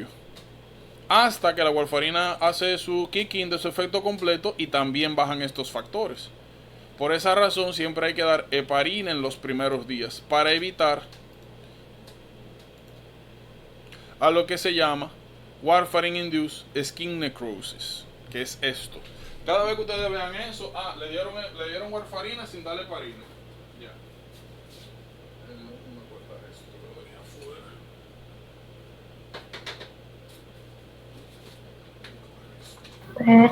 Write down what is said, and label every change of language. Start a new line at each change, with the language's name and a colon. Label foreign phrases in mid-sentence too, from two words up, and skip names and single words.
Spanish: Hasta que la warfarina hace su kick-in de su efecto completo y también bajan estos factores. Por esa razón siempre hay que dar heparina en los primeros días para evitar a lo que se llama
English: warfarin induced skin necrosis,
Spanish: que es esto. Cada vez que ustedes vean eso, le dieron warfarina sin darle heparina. Ya. Déjame cortar esto, lo dejé afuera.